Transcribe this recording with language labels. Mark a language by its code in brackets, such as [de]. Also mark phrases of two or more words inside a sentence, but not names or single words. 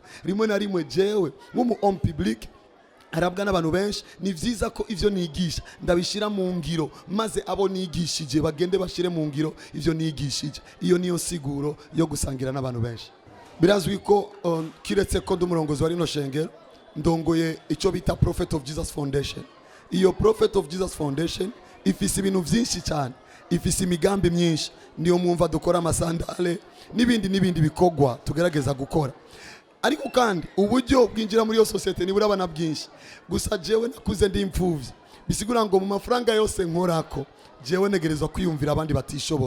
[rn] Rimwe na rimwe jewe nk'umu [fr] homme public [rn] arabwa n'abantu benshi, ni vyiza ko ivyo nigisha ndabishira mu ngiro, maze abo nigishije bagende bashire mu ngiro ivyo nigishije. Iyo niyo siguro yo gusangira n'abantu benshi. Birazwi ko kiretse ko ndumurongozi wa rino shengero ndongoye ico bita Prophet of Jesus Foundation. Iyo Prophet of Jesus Foundation ifise ibintu vyinshi cyane, ifise imigambi myinshi. Niyo mwumva dukora amasandale n'ibindi bikogwa tugerageza gukora. Ariko kandi uburyo bwinjira muri yo societe ni burabana bwinshi. Gusa jewe nakuze ndi imfuvyi, bisigura ngo mu mafaranga yose nkorako jewe negerezwa kwiyumvira abandi batishoboye.